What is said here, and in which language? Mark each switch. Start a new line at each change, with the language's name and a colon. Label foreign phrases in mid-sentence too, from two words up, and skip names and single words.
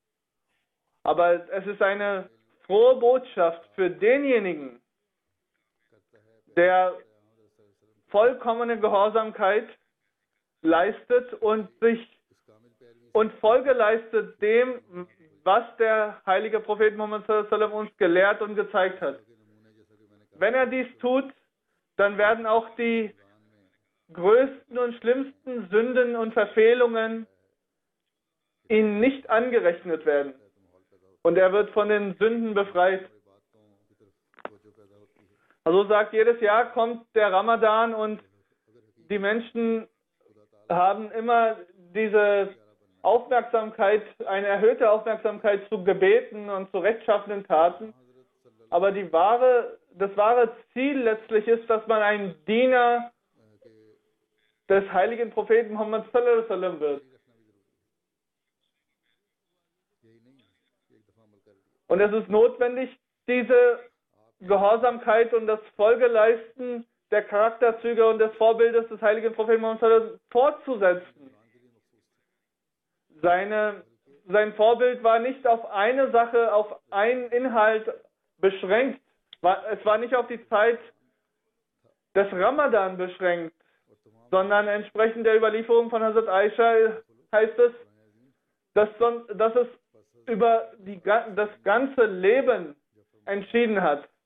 German: Aber es ist eine frohe Botschaft für denjenigen, der vollkommene Gehorsamkeit leistet und Folge leistet dem, was der heilige Prophet Muhammad
Arabic: صلى الله عليه وسلم
German: uns gelehrt und gezeigt hat. Wenn er dies tut, dann werden auch die größten und schlimmsten Sünden und Verfehlungen ihm nicht angerechnet werden. Und er wird von den Sünden befreit. Also sagt, jedes Jahr kommt der Ramadan und die Menschen haben immer diese Aufmerksamkeit, eine erhöhte Aufmerksamkeit zu Gebeten und zu rechtschaffenen Taten. Aber das wahre Ziel letztlich ist, dass man ein Diener des heiligen Propheten Muhammad
Arabic: صلى الله عليه وسلم
German: wird. Und es ist notwendig, diese Gehorsamkeit und das Folgeleisten der Charakterzüge und des Vorbildes des heiligen Propheten Muhammad
Arabic: صلى الله عليه وسلم
German: fortzusetzen. Sein Vorbild war nicht auf eine Sache, auf einen Inhalt beschränkt. Es war nicht auf die Zeit des Ramadan beschränkt, sondern entsprechend der Überlieferung von Hazrat Aisha heißt es, dass es über das ganze Leben entschieden hat.